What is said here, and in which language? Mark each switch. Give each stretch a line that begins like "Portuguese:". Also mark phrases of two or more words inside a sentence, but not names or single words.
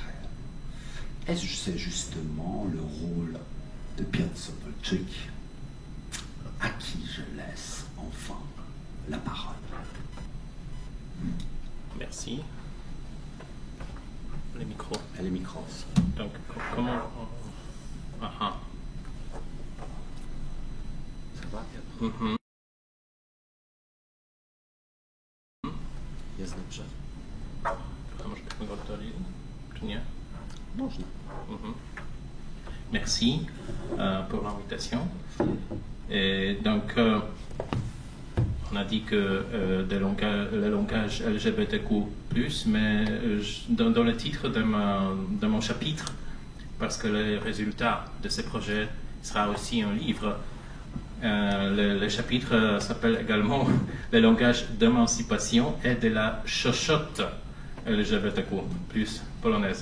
French: Et c'est justement le rôle de Piotr Sobolczyk, à qui je laisse enfin la parole. Merci. Les micros. Et les micros. Donc, comment... Aha. Ça va, Piotr?
Polish: Jest dobrze? A może byśmy go oddali, czy nie? Można.
French: Merci pour l'invitation. Donc, on a dit que le langage LGBTQ+, mais dans le titre de mon chapitre, parce que le résultat de ce projet sera aussi un livre, Le chapitre s'appelle également le langage d'émancipation et de la chochotte LGBTQ, plus polonaise.